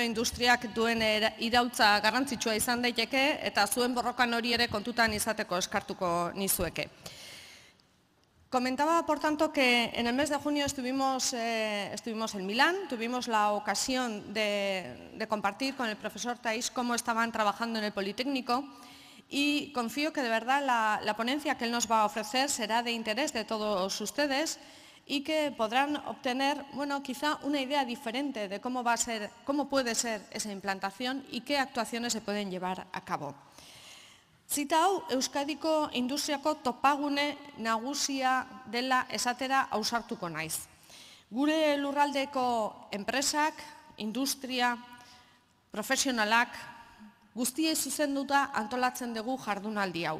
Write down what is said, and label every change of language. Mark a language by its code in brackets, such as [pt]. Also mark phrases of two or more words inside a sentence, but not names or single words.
[eu] industriak duen iraultza garrantzitsua izan daiteke eta zuen borrokan hori ere kontutan izateko eskartuko nizueke. [es] Comentaba, por tanto, que en el mes de junio estuvimos en Milán, tuvimos la ocasión de compartir con el profesor Taisch cómo estaban trabajando en el Politécnico y confío que de verdad la ponencia que él nos va a ofrecer será de interés de todos ustedes y que podrán obtener, bueno, quizá una idea diferente de cómo puede ser esa implantación y qué actuaciones se pueden llevar a cabo. [eu] Zita hau Euskadiko industriako topagune nagusia dela esatera ausartuko naiz. Gure lurraldeko enpresak, industria, profesionalak, guztiei zuzenduta antolatzen dugu jardunaldi hau.